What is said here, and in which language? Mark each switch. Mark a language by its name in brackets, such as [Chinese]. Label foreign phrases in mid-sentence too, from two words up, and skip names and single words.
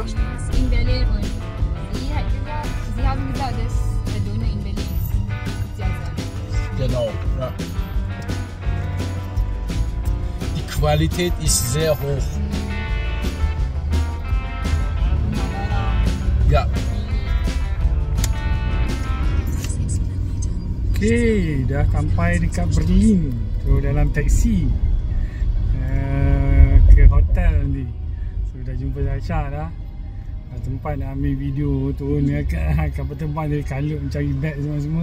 [German] In Berlin und Sie haben gesagt, dass der Döner in Berlin ist. Sehr, sehr gut. Genau, ja. Die Qualität ist sehr hoch. Ja. [Malay] Okay, dah sampai dekat Berlin. So So dalam taksi ke hotel ni. So dah jumpa Sasha dah. Tempat nak ambil video turun dekat kapal terbang dia kalut mencari beg semua-semua.